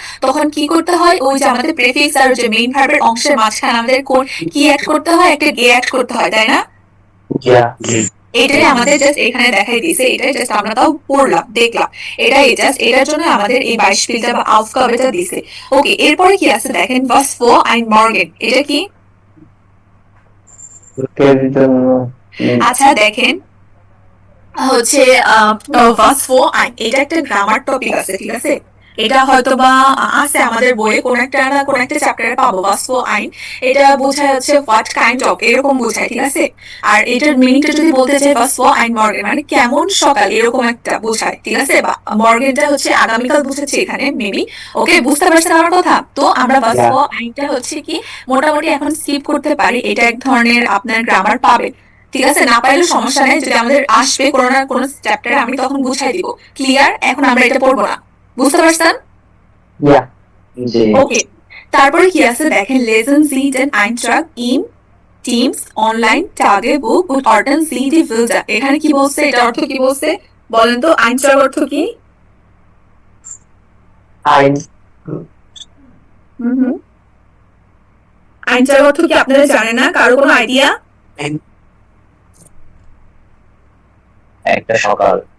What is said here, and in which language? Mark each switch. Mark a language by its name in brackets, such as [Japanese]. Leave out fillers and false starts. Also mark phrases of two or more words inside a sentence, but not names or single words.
[Bangla] তখন কি করতে হয়, ওই যে আমাদের প্রেফিক্স আর যে [English] main verb [Bangla] অংশের মাঝখানে আমাদের কোন কি অ্যাড করতে হয়, একটা গে অ্যাড করতে হয়, তাই না? এটাই আমাদের জাস্ট এখানে দেখাই দিয়েছে, এটাই জাস্ট আমরা তাও পড়লাম, দেখলাম, এটাই জাস্ট এটার জন্য আমাদের এই বাইশপিলটা বা আউফগাবেটা দিছে। ওকে, এরপরে কি আছে দেখেন, [German] was vor ein Morgen, [Bangla] এটা কি? আচ্ছা দেখেন হচ্ছে [German] was vor ein, [Bangla] এটা একটা গ্রামার টপিক আছে, ঠিক আছে? এটা হয়তো বা আছে আমাদের বইয়ে কোন একটা না কোন একটা চ্যাপ্টারে পাবো। [German] was vor ein [Bangla] এটা বোঝায় হচ্ছে [English] what kind of, [Bangla] এরকম বোঝায়, ঠিক আছে? আর এটার মিনিংটা যদি বলতে চাই, [German] was vor ein Morgen [Bangla] মানে কেমন সকাল, এরকম একটা বোঝায়, ঠিক আছে? বা মর্গেনটা হচ্ছে আগামীকাল বোঝাচ্ছে এখানে মেবি। ওকে, বুঝতে পারছেন আমার কথা? তো আমরা [German] was vor ein [Bangla] টা হচ্ছে কি মোটামুটি এখন স্কিপ করতে পারি, এটা এক ধরনের আপনার গ্রামার পাবেন, ঠিক আছে? না পাইলে সমস্যা নেই, যদি আমাদের আসবে কোনো না কোনো চ্যাপ্টারে আমি তখন বুঝাই দিব। ক্লিয়ার? এখন আমরা এটা পড়বো না। বুঝতে পারছেন? ওকে, তারপরে কি আছে দেখেন, [German] lesen Sie den Eintrag in Teams Online Tagebuch und ordnen Sie die Bilder। [Bangla] এখানে কি বলছে, এটা অর্থ কি বলছে বলেন তো, Eintrag অর্থ কি? Eintrag অর্থ কি আপনারা জানেন না? কারো কোনো আইডিয়া? একটা সকাল,